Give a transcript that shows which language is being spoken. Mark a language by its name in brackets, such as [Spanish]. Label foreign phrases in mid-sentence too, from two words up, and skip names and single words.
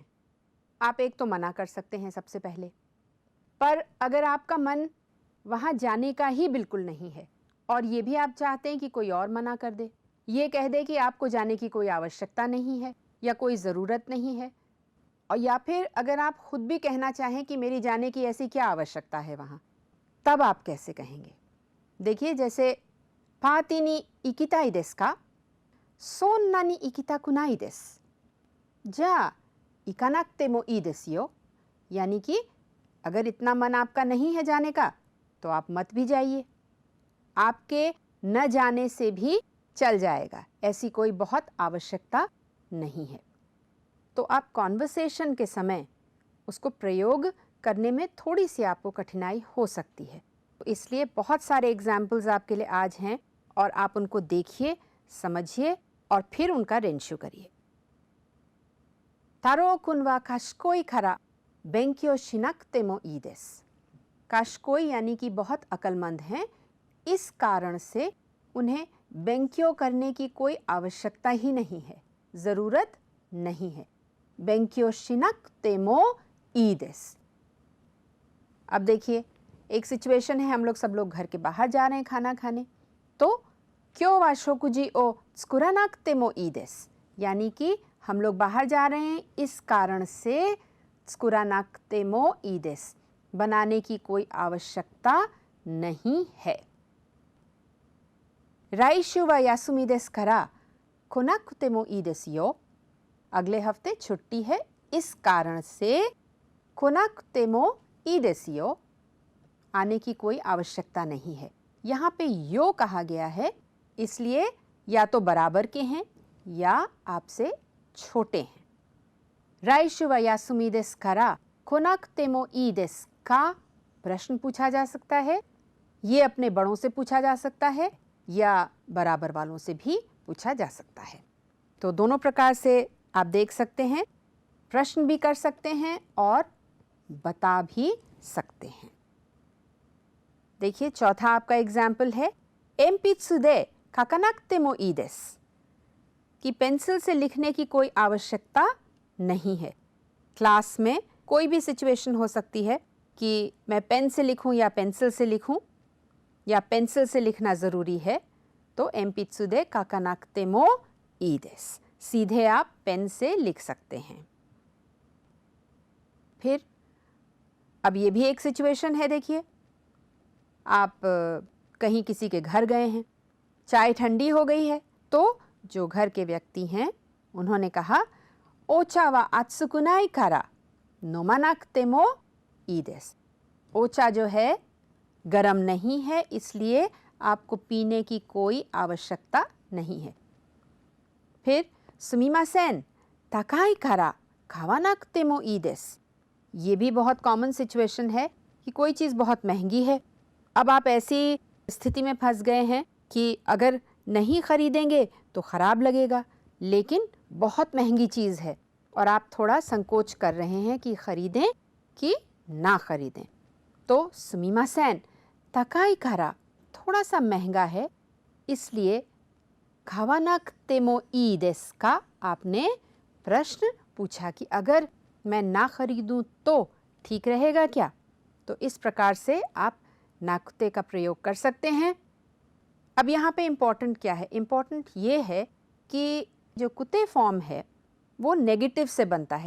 [Hindi] आप एक तो मना कर सकते हैं सबसे पहले। पर अगर आपका मन वहाँ जाने का ही बिल्कुल नहीं है और ये भी आप चाहते हैं कि कोई और मना कर दे, ये कह दे कि आपको जाने की कोई आवश्यकता नहीं है या कोई ज़रूरत नहीं है, और या फिर अगर आप खुद भी कहना चाहें कि मेरी जाने की ऐसी क्या आवश्यकता है वहाँ, तब आप कैसे कहेंगे? देखिए, जैसे [Japanese] パーティーに行きたいですか, そんなに行きたくないです, じゃ行かなくてもいいですよ, [Hindi] यानी कि अगर इतना मन आपका नहीं है जाने का तो आप मत भी जाइए, आपके न जाने से भी चल जाएगा, ऐसी कोई बहुत आवश्यकता नहीं है। तो आप कॉन्वर्सेशन के समय उसको प्रयोग करने में थोड़ी सी आपको कठिनाई हो सकती है, तो इसलिए बहुत सारे एग्जाम्पल्स आपके लिए आज हैं और आप उनको देखिए, समझिए और फिर उनका रेंशु करिए। [Japanese] 太郎君は賢いから勉強しなくてもいいです. [Hindi] काशिकोई यानी कि बहुत अक्लमंद हैं, इस कारण से उन्हें बेंक्यो करने की कोई आवश्यकता ही नहीं है, ज़रूरत नहीं है। [Japanese] 勉強しなくてもいいです. [Hindi] अब देखिए, एक सिचुएशन है, हम लोग सब लोग घर के बाहर जा रहे हैं खाना खाने, तो [Japanese] 今日は食事を作らなくてもいいです, [Hindi] यानी कि हम लोग बाहर जा रहे हैं, इस कारण से [Japanese] 作らなくてもいいです, [Hindi] बनाने की कोई आवश्यकता नहीं है। [Japanese] 来週は休みですから来なくてもいいですよ, [Hindi] अगले हफ्ते छुट्टी है, इस कारण से [Japanese] 来なくてもいいですよ, [Hindi] आने की कोई आवश्यकता नहीं है। यहाँ पे यो कहा गया है, इसलिए या तो बराबर के हैं या आपसे छोटे हैं। [Japanese] 来週は休みですから来なくてもいいですか [Hindi] प्रश्न पूछा जा सकता है, ये अपने बड़ों से पूछा जा सकता है या बराबर वालों से भी पूछा जा सकता है। तो दोनों प्रकार से आप देख सकते हैं, प्रश्न भी कर सकते हैं और बता भी सकते हैं। देखिए, चौथा आपका एग्जाम्पल है, [Japanese] 鉛筆で書かなくてもいいです, [Hindi] कि पेंसिल से लिखने की कोई आवश्यकता नहीं है। क्लास में कोई भी सिचुएशन हो सकती है कि मैं पेन से लिखूं या पेंसिल से लिखूं, या पेंसिल से लिखना ज़रूरी है, तो [Japanese] 鉛筆で書かなくてもいいです, [Hindi] सीधे आप पेन से लिख सकते हैं। फिर अब ये भी एक सिचुएशन है, देखिए आप कहीं किसी के घर गए हैं, चाय ठंडी हो गई है, तो जो घर के व्यक्ति हैं उन्होंने कहा [Japanese] お茶は熱くないから飲まなくてもいいです. [Hindi] ओचा जो है गरम नहीं है, इसलिए आपको पीने की कोई आवश्यकता नहीं है। [Japanese] फिर すみません高いから買わなくてもいいです. [Hindi] ये भी बहुत कॉमन सिचुएशन है कि कोई चीज़ बहुत महंगी है। अब आप ऐसी स्थिति में फंस गए हैं कि अगर नहीं खरीदेंगे तो ख़राब लगेगा, लेकिन बहुत महंगी चीज़ है और आप थोड़ा संकोच कर रहे हैं कि ख़रीदें कि ना ख़रीदें। तो [Japanese] すみません高いから [Hindi] थोड़ा सा महंगा है, इसलिए [Japanese] 買わなくてもいいですか [Hindi] आपने प्रश्न पूछा कि अगर मैं ना खरीदूं तो ठीक रहेगा क्या। तो इस प्रकार से आप नाकुते का प्रयोग कर सकते हैं। अब यहाँ पे इम्पॉर्टेंट क्या है? इम्पॉर्टेंट ये है कि जो कुते फॉर्म है वो नेगेटिव से बनता है।